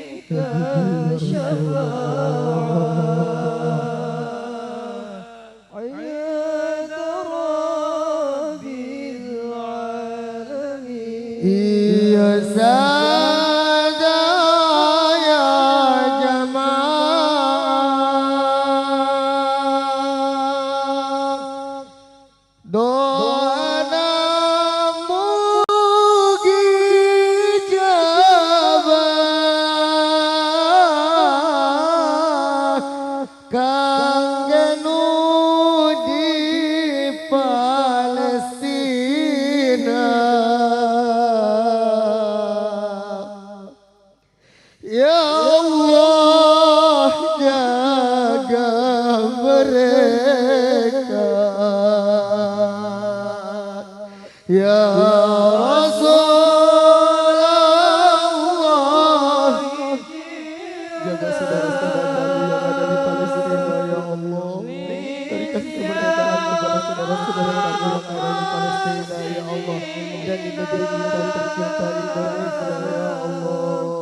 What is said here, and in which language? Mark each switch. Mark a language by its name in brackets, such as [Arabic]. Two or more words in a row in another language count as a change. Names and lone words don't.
[Arabic] الشفاعة عند رب العالمين يا سادة يا جماعة doana [Sundanese] mugi jabah kangge nu di Palestina [Arabic] ya Allah [Sundanese] jaga [Indonesian] mereka [Arabic] ya Rasulullah [Indonesian] jaga saudara-saudara yang ada di Palestina [Arabic] ya Allah [Indonesian] berikan kemerdekaan kepada saudara-saudara yang ada di Palestina [Arabic] ya Allah [Indonesian] dan di negeri kita tercinta Indonesia [Arabic] ya Allah